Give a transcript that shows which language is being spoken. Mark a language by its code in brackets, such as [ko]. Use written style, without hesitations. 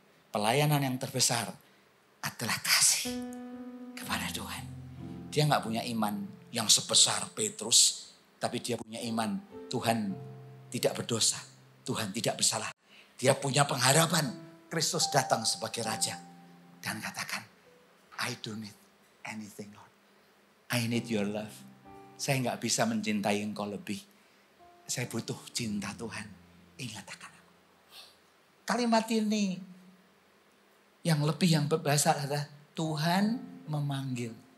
[id] Pelayanan yang terbesar adalah kasih kepada Tuhan. Dia gak punya iman yang sebesar Petrus. Tapi dia punya iman Tuhan tidak berdosa. Tuhan tidak bersalah. Dia punya pengharapan Kristus datang sebagai Raja. Dan katakan, [en] I don't need anything Lord. I need your love. [id] Saya gak bisa mencintai engkau lebih. Saya butuh cinta Tuhan. Ingat akan aku. Kalimat ini yang lebih yang berbahasa adalah Tuhan memanggil.